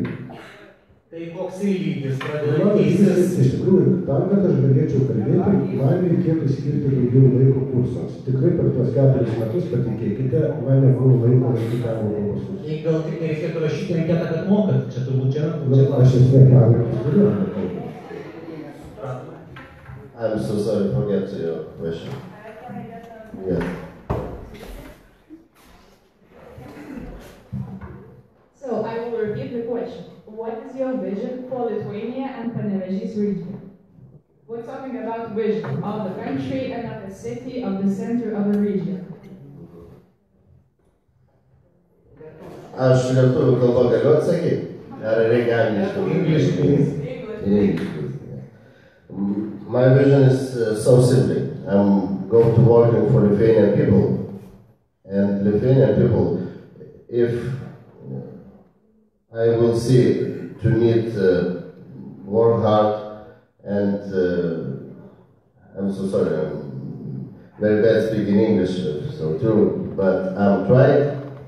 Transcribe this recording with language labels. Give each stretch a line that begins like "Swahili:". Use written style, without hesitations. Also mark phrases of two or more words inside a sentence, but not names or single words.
Lithuanian: Tai koks lygis pradeda keistis? Iš tikrųjų, tam, kad aš galėčiau kalbėti, man reikėtų skirti daugiau laiko kursams. Tikrai per tuos 4 metus, patikėkite, man nebuvo laiko laikyti anglų kalbos kursus. Jei gal tik nereikėtų rašyti anketą, kad mokat, čia turbūt čia. Aš esu anglų kalbos.
English: I'm so sorry, forget your question. Yes. So, I will repeat the question. What is your vision for Lithuania and Panevėžys region? We're talking about vision of the country and of the city, of the center of the region.
Lithuanian: Aš lietuvių kalbą galiu atsakyti? Ar reikia angliškai?
English: English, please. In English, please. My vision is so simple. I'm going to work for Lithuanian people. And Lithuanian people, if I will see to need work hard and I'm so sorry, I'm very bad speaking English, so true, but I'm trying.